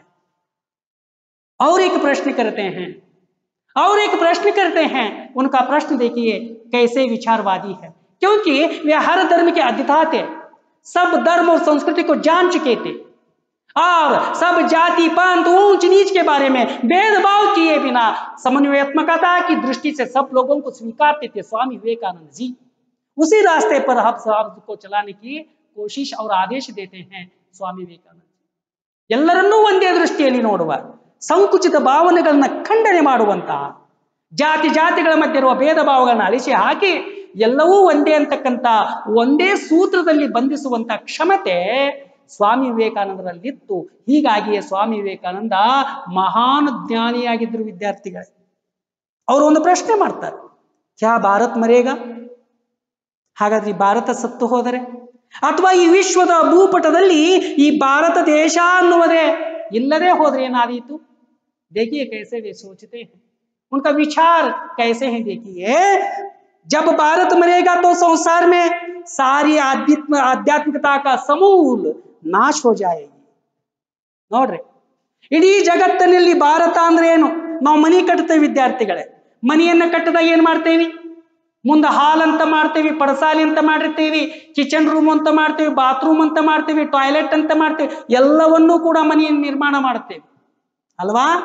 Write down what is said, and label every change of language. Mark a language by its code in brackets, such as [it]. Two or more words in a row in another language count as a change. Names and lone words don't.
[hi] और एक प्रश्न करते हैं, उनका प्रश्न देखिए कैसे विचारवादी है, क्योंकि वे हर धर्म के अध्येता थे, सब धर्म और संस्कृति को जान चुके थे और सब जाति पंथ ऊंच नीच के बारे में भेदभाव किए बिना समन्वयात्मकता की दृष्टि से सब लोगों को स्वीकारते थे स्वामी विवेकानंद जी। उसी रास्ते पर हम सबको चलाने की कोशिश और आदेश देते हैं स्वामी विवेकानंद जी। [kn] ಎಲ್ಲರನ್ನೂ ಒಂದೇ ದೃಷ್ಟಿಯಲ್ಲಿ ನೋಡುವ, ಸಂಕುಚಿತ ಭಾವನೆಗಳನ್ನ ಖಂಡನೆ ಮಾಡುವಂತಹ, ಜಾತಿಗಳ ಮಧ್ಯೆ ಇರುವ ಭೇದ ಭಾವಗಳನ್ನ ಅಳಿಸಿ ಹಾಕಿ ಎಲ್ಲವೂ ಒಂದೇ ಅಂತಕ್ಕಂಥ ಒಂದೇ ಸೂತ್ರದಲ್ಲಿ ಬಂಧಿಸುವಂತ ಕ್ಷಮತೆ ಸ್ವಾಮಿ ವಿವೇಕಾನಂದರಲ್ಲಿತ್ತು। ಹೀಗಾಗಿಯೇ ಸ್ವಾಮಿ ವಿವೇಕಾನಂದ ಮಹಾನ್ ಜ್ಞಾನಿಯಾಗಿದ್ದರು ವಿದ್ಯಾರ್ಥಿಗಳೇ। ಅವರು ಒಂದು ಪ್ರಶ್ನೆ ಮಾಡ್ತಾರೆ, [hi] क्या भारत मरेगा? [kn] ಹಾಗಾದ್ರೆ ಈ ಭಾರತ ಸತ್ತು ಹೋದರೆ ಅಥವಾ ಈ ವಿಶ್ವದ ಭೂಪಟದಲ್ಲಿ ಈ ಭಾರತ ದೇಶ ಅನ್ನುವುದೇ ಇಲ್ಲದೆ ಹೋದ್ರೆ ಏನಾದೀತು? [hi] देखिए कैसे वे सोचते हैं, उनका विचार कैसे है। देखिए, जब भारत मरेगा तो संसार में सारी आध्यात्मिकता का समूल ನಾಶ हो जाएगी। [kn] ನೋಡ್ರಿ, ಇಡೀ ಜಗತ್ತಿನಲ್ಲಿ ಭಾರತ ಅಂದ್ರೆ ಏನು? ನಾವು ಮನಿ ಕಟ್ತೇವೆ ವಿದ್ಯಾರ್ಥಿಗಳೇ, ಮನೆಯನ್ನ ಕಟ್ಟದಾಗ ಏನ್ ಮಾಡ್ತೇವಿ? ಮುಂದೆ ಹಾಲ್ ಅಂತ ಮಾಡ್ತೇವಿ, ಪಡಸಾಲಿ ಅಂತ ಮಾಡಿರ್ತೀವಿ, ಕಿಚನ್ ರೂಮ್ ಅಂತ ಮಾಡ್ತೇವಿ, ಬಾತ್ರೂಮ್ ಅಂತ ಮಾಡ್ತೇವಿ, ಟಾಯ್ಲೆಟ್ ಅಂತ ಮಾಡ್ತೇವಿ, ಎಲ್ಲವನ್ನೂ ಕೂಡ ಮನೆಯನ್ನು ನಿರ್ಮಾಣ ಮಾಡ್ತೇವೆ ಅಲ್ವಾ?